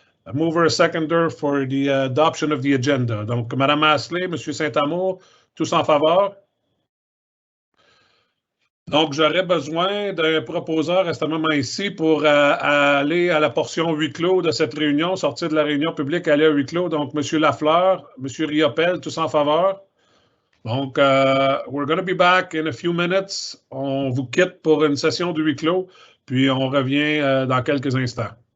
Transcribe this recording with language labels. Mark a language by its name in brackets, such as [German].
[English] A mover, a seconder for the adoption of the agenda. [French] Donc, Mme Astley, M. Saint-Amour, tous en faveur? Donc, j'aurais besoin d'un proposeur à ce moment ici pour aller à la portion huis clos de cette réunion, sortir de la réunion publique, aller à huis clos. Donc, M. Lafleur, M. Riopel, tous en faveur. [English] Donc, we're going to be back in a few minutes. [French] On vous quitte pour une session de huis clos, puis on revient dans quelques instants.